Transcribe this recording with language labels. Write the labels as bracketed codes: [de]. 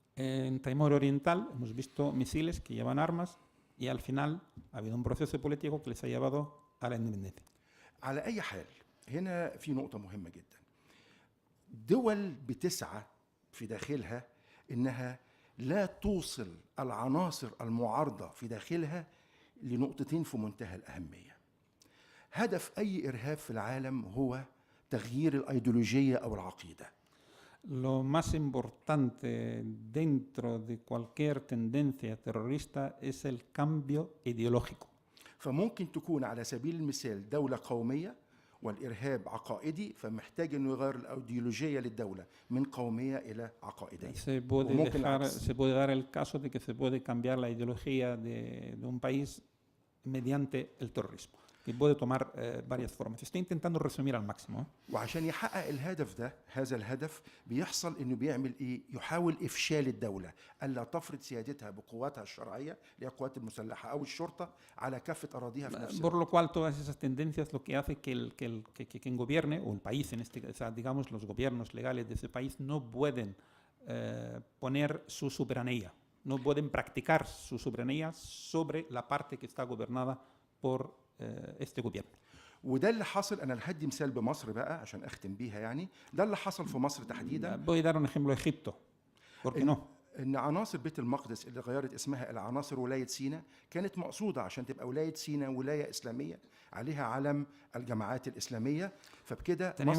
[es] En Timor Oriental hemos visto misiles que llevan armas y al final ha habido un proceso político que les ha llevado a la independencia. [ar] على أي حال هنا في نقطة مهمة جدا. دول بتسعى في داخلها إنها لا توصل العناصر المعارضة في داخلها لنقطتين في منتهى الأهمية. هدف أي إرهاب في العالم هو تغيير الأيديولوجية أو العقيدة. [es] Lo más importante dentro de cualquier tendencia terrorista es el cambio ideológico. [ar] فممكن تكون على سبيل المثال دولة قومية والإرهاب عقائدي، فمحتاج إنه يغير الأيديولوجية للدولة من قومية إلى عقائدية. [es] Se puede dar el caso de que se puede cambiar la ideología de un país mediante el terrorismo, que puede tomar varias formas. Estoy intentando resumir al máximo. [ar] وعشان يحقق الهدف ده، هذا الهدف بيحصل إنه بيعمل إيه؟ يحاول إفشال الدولة ألا تفرض سيادتها بقواتها الشرعية اللي هي القوات المسلحة أو الشرطة على كافة أراضيها في نفس [es] Por lo cual todas esas tendencias lo que hace que quien gobierne, o el país en este caso, digamos los gobiernos legales de ese país no pueden poner su soberanía, no pueden practicar su soberanía sobre la parte que está gobernada por este gobierno. [ar] وده اللي حصل. أنا هدي مثال بمصر بقى عشان أختم بيها، يعني ده اللي حصل في مصر تحديدا. [es] Voy a dar un ejemplo de Egipto. ¿Por qué no? [ar] إن عناصر بيت المقدس اللي غيرت اسمها إلى عناصر ولاية سيناء كانت مقصودة عشان تبقى ولاية سيناء ولاية إسلامية عليها علم الجماعات الإسلامية، فبكده